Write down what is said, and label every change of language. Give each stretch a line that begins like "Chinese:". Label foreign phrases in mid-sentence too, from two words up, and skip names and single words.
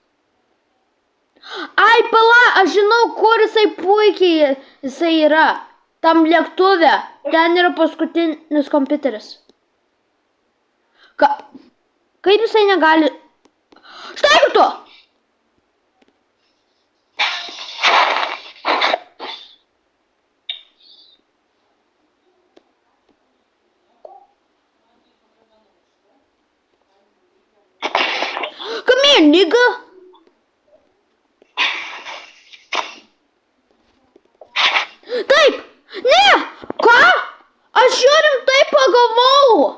Lithuanian: Ai, pala, aš žinau, kur jisai puikiai jisai yra. Tam lėktuve. Ten yra paskutinis kompiuteris. Kaip jisai negali... Štai kur tu!
English: Come here, nigga!
Lithuanian: Taip! Ne! Ką? Aš jo rimtai pagavau!